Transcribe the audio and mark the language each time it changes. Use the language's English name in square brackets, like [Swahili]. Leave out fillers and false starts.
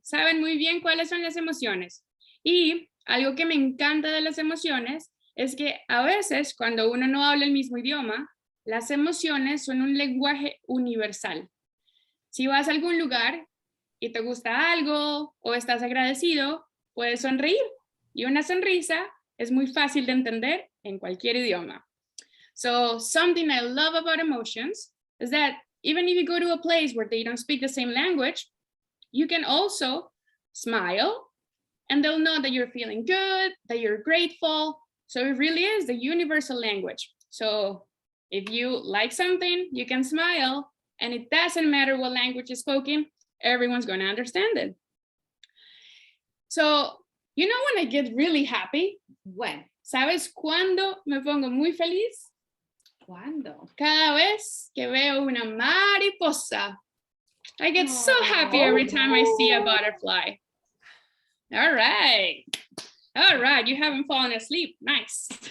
[Spanish] Saben muy bien cuáles son las emociones. Y algo que me encanta de las emociones es que a veces cuando uno no habla el mismo idioma, las emociones son un lenguaje universal. Si vas a algún lugar y te gusta algo o estás agradecido, puedes sonreír. Y una sonrisa es muy fácil de entender en cualquier idioma. [English] So something I love about emotions is that even if you go to a place where they don't speak the same language, you can also smile and they'll know that you're feeling good, that you're grateful. So it really is the universal language. So if you like something, you can smile and it doesn't matter what language is spoken, everyone's going to understand it. So, you know when I get really happy? When? [Spanish] ¿Sabes cuándo me pongo muy feliz? ¿Cuándo? Cada vez que veo una mariposa. [English] I get so happy every time I see a butterfly. All right. All right, you haven't fallen asleep. Nice.